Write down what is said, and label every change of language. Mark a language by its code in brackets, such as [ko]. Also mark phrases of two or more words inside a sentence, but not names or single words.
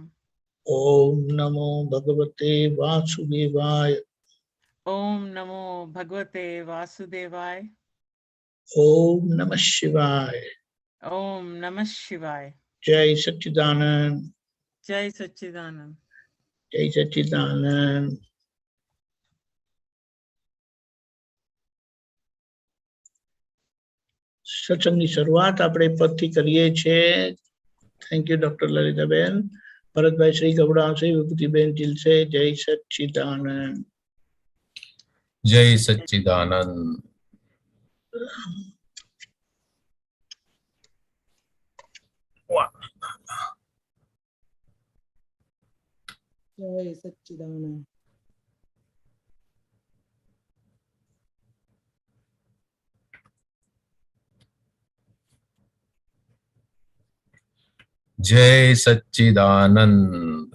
[sa] ओम नमो भगवते वासुदेवाय। ओम नमो भगवते वासुदेवाय। ओम नमः शिवाय। ओम नमः शिवाय। जय सच्चिदानंद। जय सच्चिदानंद। जय सच्चिदानंद। [gu] સત્સંગની શરૂઆત આપણે પદથી કરીએ છીએ. [en] thank you [gu] ડોક્ટર લલિતાબેન. ભરતભાઈ શ્રી ગૌડાવશે, વિભૂતિબેન જીલશે. [sa] જય સચ્ચિદાનંદ. जय सच्चिदानंद। जय सच्चिदानंद। जय सच्चिदानंद।